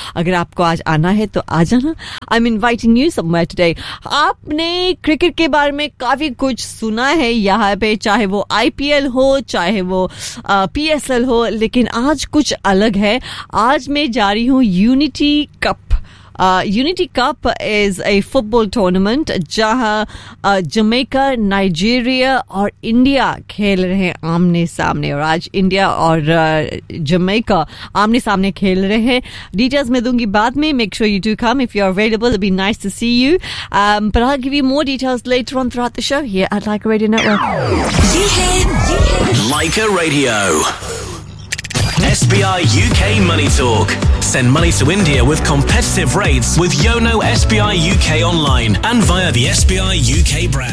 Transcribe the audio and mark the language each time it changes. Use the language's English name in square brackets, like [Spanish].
[Hindi] अगर आपको आज आना है तो आ जाना. [English] I am inviting you somewhere today. [Hindi] आपने क्रिकेट के बारे में काफ़ी कुछ सुना है यहाँ पे, चाहे वो आईपीएल हो, चाहे वो पीएसएल हो, लेकिन आज कुछ अलग है. आज मैं जा रही हूँ unity cup. [English] Unity Cup is a football tournament [Hindi] जहाँ Jamaica, Nigeria और India खेल रहे हैं आमने सामने. और आज India और Jamaica आमने सामने खेल रहे हैं. Details मैं दूंगी बाद में. [English] Make sure you do come if you are available. It'd be nice to see you. But I'll give you more details later on throughout the show here at Laika Radio Network. Laika Radio. SBI UK Money Talk. Send money to India with competitive rates with Yono SBI UK online and via the SBI UK branch.